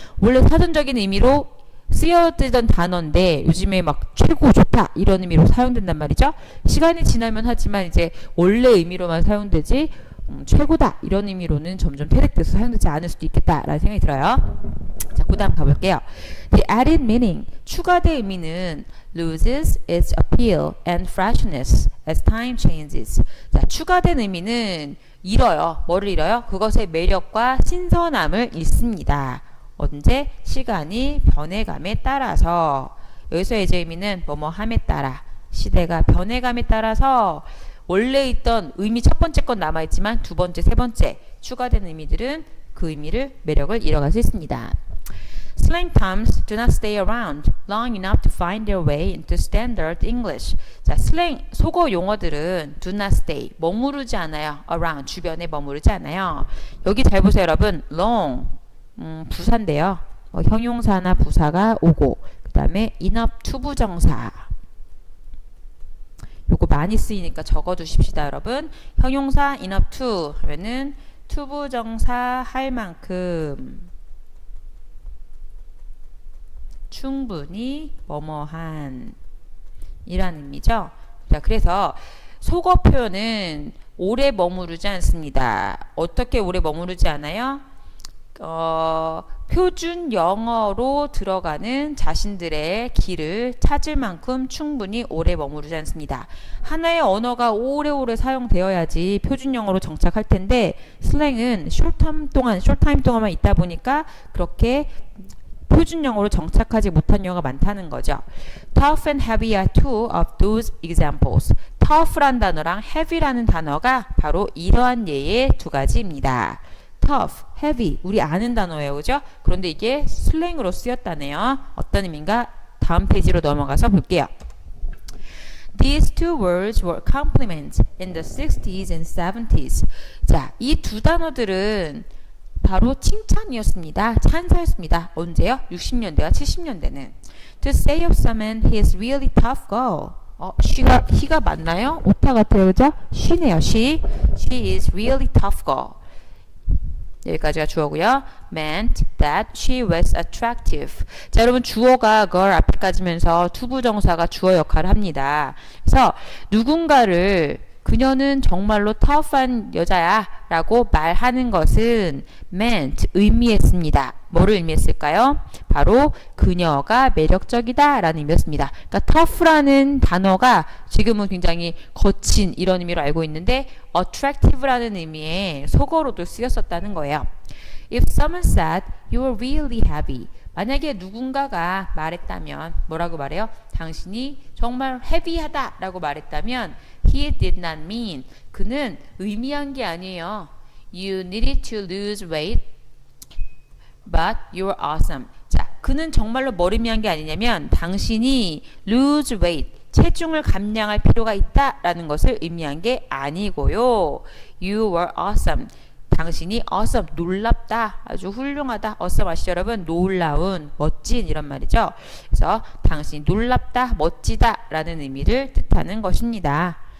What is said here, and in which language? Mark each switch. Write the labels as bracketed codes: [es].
[ko] 원래 사전적인 의미로 쓰여지던 단어인데 요즘에 막 최고 좋다 이런 의미로 사용된단 말이죠. 시간이 지나면 하지만 이제 원래 의미로만 사용되지 최고다 이런 의미로는 점점 퇴색돼서 사용되지 않을 수도 있겠다라는 생각이 들어요. 자, 그 다음 가볼게요. [en] The added meaning, [ko] 추가된 의미는 [en] loses its appeal and freshness as time changes. [ko] 자, 추가된 의미는 잃어요. 뭐를 잃어요? 그것의 매력과 신선함을 잃습니다. 언제? 시간이 변해감에 따라서. 여기서의 의미는 뭐뭐함에 따라, 시대가 변해감에 따라서 원래 있던 의미 첫 번째 건 남아있지만 두 번째, 세 번째 추가된 의미들은 그 의미를, 매력을 잃어갈 수 있습니다. [en] Slang terms do not stay around long enough to find their way into standard English. [ko] 자, 슬랭, 속어 용어들은 [en] do not stay, [ko] 머무르지 않아요. around, 주변에 머무르지 않아요. 여기 잘 보세요, 여러분. long, 부사인데요. 형용사나 부사가 오고 그 다음에 enough 투부정사 요거 많이 쓰이니까 적어두십시다 여러분. 형용사 enough to 하면은 투부정사 할 만큼 충분히 뭐뭐한 이란 의미죠. 자, 그래서 속어 표현은 오래 머무르지 않습니다. 어떻게 오래 머무르지 않아요? 표준 영어로 들어가는 자신들의 길을 찾을 만큼 충분히 오래 머무르지 않습니다. 하나의 언어가 오래오래 사용되어야지 표준 영어로 정착할 텐데 슬랭은 숏타임 동안만 있다 보니까 그렇게 표준 영어로 정착하지 못한 영어가 많다는 거죠. [en] Tough and heavy are two of those examples. [ko] tough란 단어랑 heavy라는 단어가 바로 이러한 예의 두 가지입니다. tough, heavy, 우리 아는 단어예요. 그죠? 그런데 이게 슬랭으로 쓰였다네요. 어떤 의미인가? 다음 페이지로 넘어가서 볼게요. [en] These two words were compliments in the 60s and 70s. [ko] 자, 이 두 단어들은 바로 칭찬이었습니다. 찬사였습니다. 언제요? 60년대와 70년대는. [en] To say of someone, he is really tough girl. [ko] he가 맞나요? 오타 같아요. 그죠? she네요. [en] she is really tough girl. [ko] 여기까지가 주어고요. [en] meant that she was attractive. [ko] 자, 여러분 주어가 girl 앞에까지면서 투부정사가 주어 역할을 합니다. 그래서 누군가를 그녀는 정말로 tough한 여자야 라고 말하는 것은 meant, 의미했습니다. 뭐를 의미했을까요? 바로 그녀가 매력적이다 라는 의미였습니다. 그러니까 tough라는 단어가 지금은 굉장히 거친 이런 의미로 알고 있는데 attractive라는 의미의 속어로도 쓰였었다는 거예요. [en] If someone said you are really heavy, [ko] 만약에 누군가가 말했다면 뭐라고 말해요? 당신이 정말 헤비하다 라고 말했다면 [en] he did not mean, [ko] 그는 의미한 게 아니에요. [en] You needed to lose weight but you're awesome. [ko] 자, 그는 정말로 뭘 의미한 게 아니냐면 당신이 [en] lose weight, [ko] 체중을 감량할 필요가 있다 라는 것을 의미한 게 아니고요. [en] You were awesome. [ko] 당신이 awesome, 놀랍다, 아주 훌륭하다. awesome 아시죠 여러분? 놀라운, 멋진 이런 말이죠. 그래서 당신이 놀랍다, 멋지다 라는 의미를 뜻하는 것입니다.